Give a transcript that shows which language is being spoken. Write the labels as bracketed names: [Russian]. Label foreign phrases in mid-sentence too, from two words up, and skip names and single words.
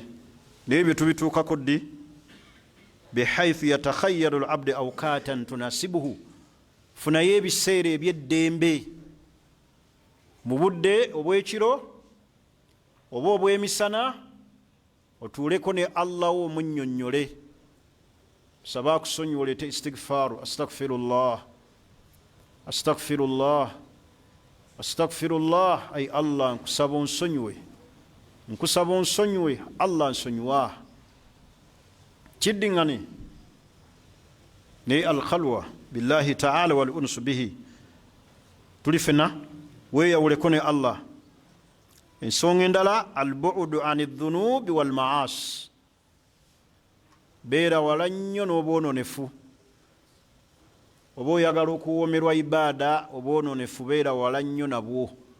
[Ganda] Naye bye tubituukako ddi? [Arabic] بحيث يتخير العبد أوقاتا تناسبه, [Ganda] funayo ebiseera eby'eddembe mu budde obw'ekiro oba obw'emisana, otuuleko ne Allah wo munnyonnyole. Saba akusonyiwa, oleete istighfaaru, [Arabic] أستغفر الله، أستغفر الله، أستغفر الله. [Ganda] Ay Allah, nkusaba onsonyiwe, nkusaba onsonyiwe. Allah nsonyiwa. Kiddiŋŋane ne [Arabic] الخلوة بالله تعالى والأنس به, [Ganda] tuli fena weeyawuleko ne Allah. Ensonga endala, [Arabic] البعد عن الذنوب والمعاصي, [Ganda] beera wala nnyo n'obwononefu. Oba oyagala okuwoomerwa ibaada, obwononefu beera wala nnyo nabwo.